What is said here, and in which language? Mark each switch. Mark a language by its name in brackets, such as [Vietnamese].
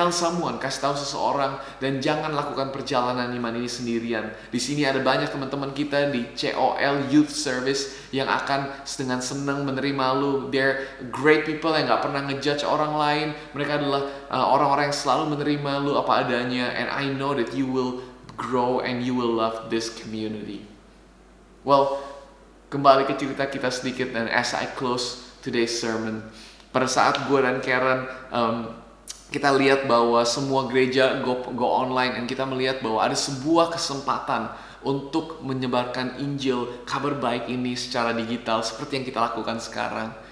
[English] Tell someone, [Indonesian] kasih tahu seseorang, dan jangan lakukan perjalanan iman ini sendirian. Di sini ada banyak teman-teman kita di COL Youth Service yang akan dengan senang menerima lu. [English] They're great people [Indonesian] yang gak pernah ngejudge orang lain. Mereka adalah orang-orang yang selalu menerima lu apa adanya. [English] And I know that you will grow and you will love this community. [Indonesian] Well, kembali ke cerita kita sedikit, dan [English] as I close today's sermon, [Indonesian] pada saat gue dan Karen kita lihat bahwa semua gereja go online, dan kita melihat bahwa ada sebuah kesempatan untuk menyebarkan Injil, kabar baik ini secara digital seperti yang kita lakukan sekarang.